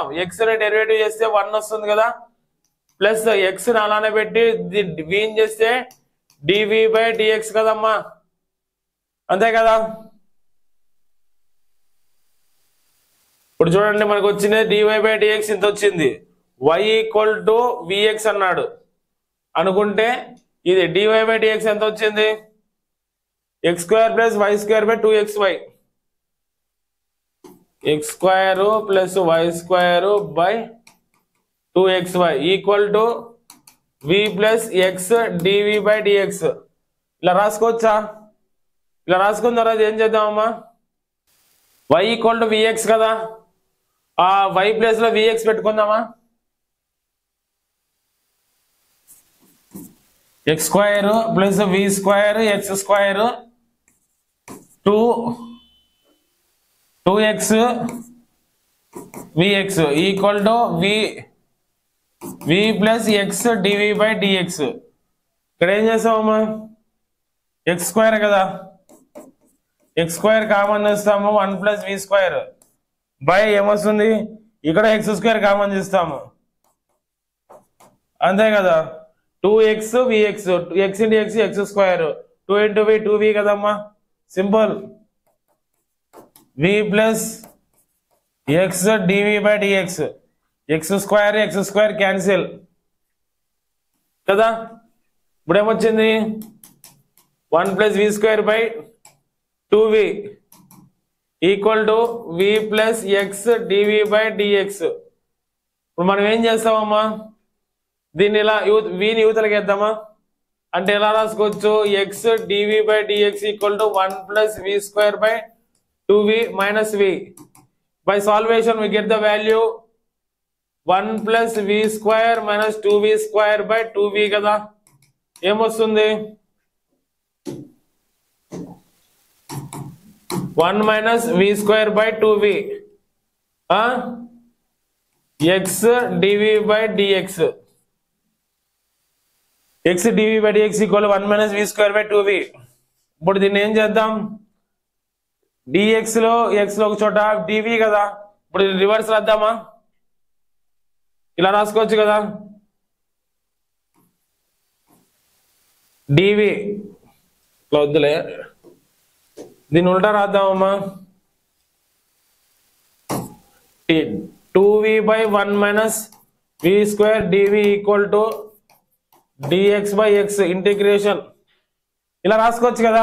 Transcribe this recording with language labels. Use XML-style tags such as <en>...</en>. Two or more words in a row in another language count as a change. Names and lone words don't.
<te>x ని డెరివేటివ్ చేస్తే 1 వస్తుంది కదా, ప్లస్ x ని అలానే పెట్టి v ని చేస్తే dv/dx కదమ్మా, అంతే కదా. ఇప్పుడు చూడండి మనకు వచ్చింది dy/dx ఇంత వచ్చింది. y = vx అన్నాడు అనుకుంటే ఇది dy/dx ఎంత వచ్చింది, x² + y² 2xy. x² + y² 2xy = v + x dv/dx. ఇలా రాసుకోవచ్చా? ఇలా రాసుకున్న తర్వాత ఏం చేద్దామమ్మా, y = vx కదా, ఆ y ప్లేస్ లో vx పెట్టుకుందామా. x² + v² x² 2x vx = v + x dv/dx. ఇక్కడ ఏం చేస్తామమ్మా, x² కదా, x² కామన్ చేస్తాము, 1 + v² బై ఏమొస్తుంది, ఇక్కడ x² కామన్ చేస్తాము, అంతే కదా. 2x vx x × x x², 2 × v 2v కదమ్మా. సింపుల్. v + x dv/dx x² క్యాన్సిల్ కదా. ఇప్పుడు ఏమొచ్చింది 1 + v² / 2v</te> <en>equal to</en> <te>v + x dv/dx. ఇప్పుడు మనం ఏం చేస్తామమ్మా, దీన్ని ఇలా vని యూతలకి వేద్దామా, అంటే ఎలా రాసుకోవచ్చు, x dv/dx</te> <en>equal to</en> <te>1 + v² / 2v - v.</te> <en>By solvation we get the value 1 + v² - 2v² / 2v కదా.</en> <te>ఏమొస్తుంది 1 - v² / 2v x dv/dx. x dv/dx ఈక్వల్ 1 - v² / 2v. ఇప్పుడు దీన్ని ఏం చేద్దాం, dx లో x లో ఒక చోట dv కదా, ఇప్పుడు రివర్స్ రాద్దామా, ఇలా రాసుకోవచ్చు కదా, dv ఇట్లా వద్దులే, దీన్ని ఉల్టా రాద్దామమ్మా, 2v/1 - v² dv</te> <en>equal to</en> <te>dx/x ఇంటిగ్రేషన్, ఇలా రాసుకోవచ్చు కదా.</te>